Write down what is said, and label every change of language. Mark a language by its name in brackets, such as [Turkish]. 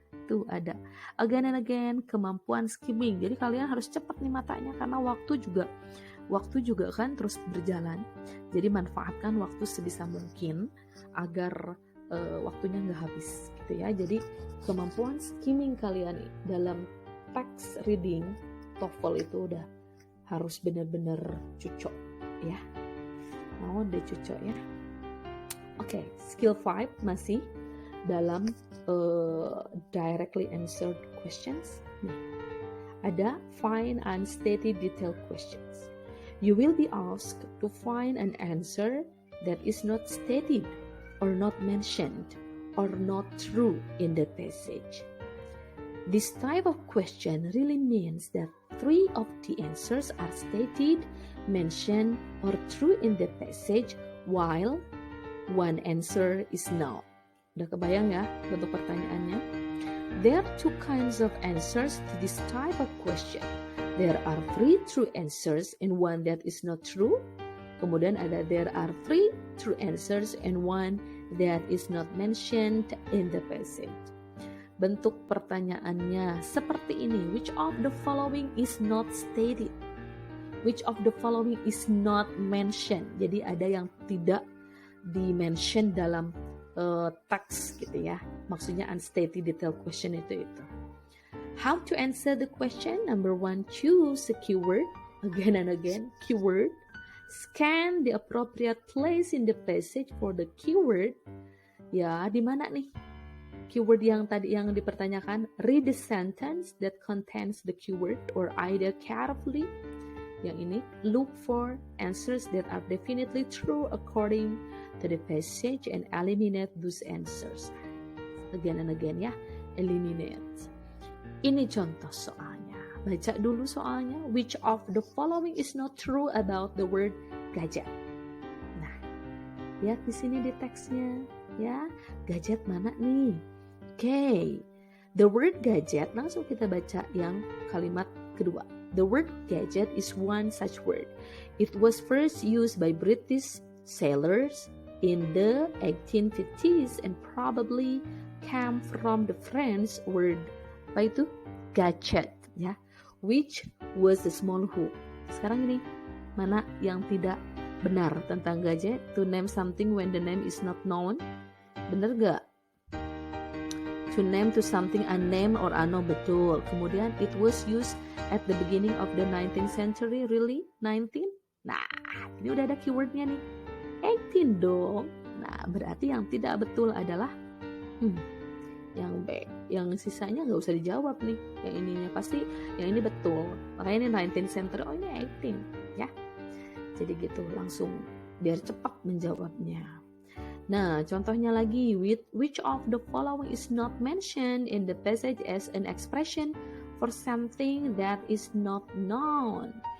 [Indonesian] Tuh ada [English] again and again, [Indonesian] kemampuan skimming. Jadi kalian harus cepat nih matanya karena waktu juga kan terus berjalan. Jadi manfaatkan waktu sebisa mungkin agar waktunya nggak habis gitu ya. Jadi kemampuan skimming kalian dalam text reading TOEFL itu udah harus benar-benar cocok ya. Mau deh cocok ya. [English] Oke, skill 5 [Indonesian] masih dalam [English] directly answered questions. [Indonesian] Nih, ada [English] find unstated detail questions. You will be asked to find an answer that is not stated or not mentioned or not true in the passage. This type of question really means that 3 of the answers are stated, mentioned, or true in the passage, while 1 answer is not. [Indonesian] Udah kebayang ya bentuk pertanyaannya? [English] There are 2 kinds of answers to this type of question. There are 3 true answers and 1 that is not true. [Indonesian] Kemudian ada [English] there are 3 true answers and 1 that is not mentioned in the passage. [Indonesian] Bentuk pertanyaannya seperti ini. [English] Which of the following is not stated? Which of the following is not mentioned? [Indonesian] Jadi ada yang tidak di-mention dalam teks gitu ya. Maksudnya unstated detail question itu. [English] How to answer the question? Number 1, choose a keyword. Again and again, keyword. Scan the appropriate place in the passage for the keyword. [Indonesian] Ya, di mana nih? Keyword yang tadi yang dipertanyakan. [English] Read the sentence that contains the keyword or idea carefully. [Indonesian] Yang ini, [English] look for answers that are definitely true according to the passage and eliminate those answers. Again and again [Indonesian] ya, eliminate. Ini contoh soalnya. Baca dulu soalnya. [English] Which of the following is not true about the word gadget? [Indonesian] Nah, lihat di sini di teksnya ya. Gadget mana nih? Okay. [English] The word gadget, [Indonesian] langsung kita baca yang kalimat kedua. [English] The word gadget is one such word. It was first used by British sailors in the 1850s and probably came from the French word [Indonesian] apa itu? [English] Gadget ya, which was a small hook. [Indonesian] Sekarang ini mana yang tidak benar tentang gadget? [English] To name something when the name is not known. [Indonesian] Benar gak? [English] To name to something unnamed or unknown, [Indonesian] betul. Kemudian [English] it was used at the beginning of the 19th century. Really? 19? [Indonesian] Nah, ini udah ada keywordnya nih. 18 dong. Nah, berarti yang tidak betul adalah yang B. Yang sisanya nggak usah dijawab nih. Yang ininya pasti yang ini betul. Makanya ini 19 center, oh ini 18 ya. Jadi gitu, langsung biar cepat menjawabnya. Nah, contohnya lagi, [English] which of the following is not mentioned in the passage as an expression for something that is not known?